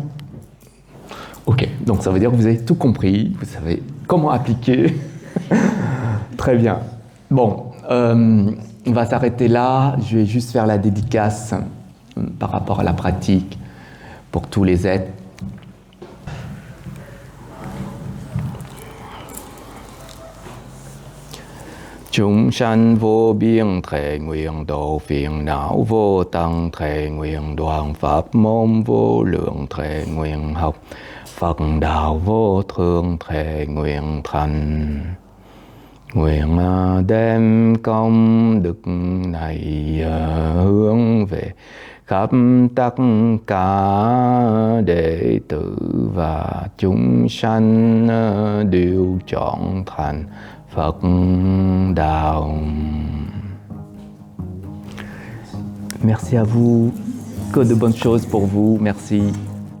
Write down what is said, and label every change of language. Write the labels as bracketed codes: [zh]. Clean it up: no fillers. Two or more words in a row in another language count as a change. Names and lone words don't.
[fr] Ok, donc ça veut dire que vous avez tout compris, vous savez comment appliquer. Très bien. Bon, on va s'arrêter là. Je vais juste faire la dédicace par rapport à la pratique pour tous les êtres. [vi] Chúng sanh vô biên thệ nguyện độ phiền não vô tăng thệ nguyện đoàn pháp môn vô lượng thệ nguyện học Phật đạo vô thượng thệ nguyện thành. Nguyện đem công đức này hướng về khắp tất cả đệ tử và chúng sanh đều chọn thành Phật đạo. [fr] Merci à vous, que de bonnes choses pour vous, merci.